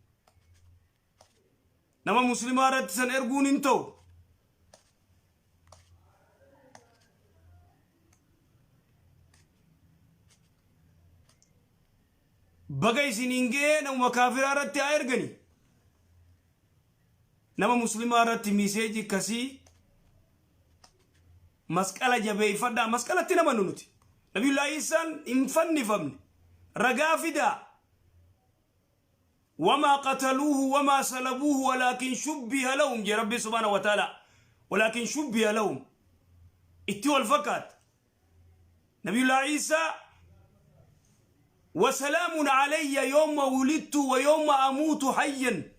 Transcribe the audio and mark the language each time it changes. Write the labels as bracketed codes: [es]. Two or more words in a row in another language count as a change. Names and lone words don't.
[om] nama muslimaa irratti san erguun hin ta'u baga isiniin ga'ee nama kaafiraa irratti haa ergani nama muslimaa irratti miseeji akkasii masqala jabeeffadhaa masqalatti nama nuti nabiyullah Iisaan hin fannifamne ragaa fidaa [ar] وما قتلوه وما سلبوه ولكن شبه لهم يا ربي سبحانه وتعالى ولكن شبه لهم اتوا الفقط نبي الله عيسى وسلام علي يوم ولدت ويوم أموت حيا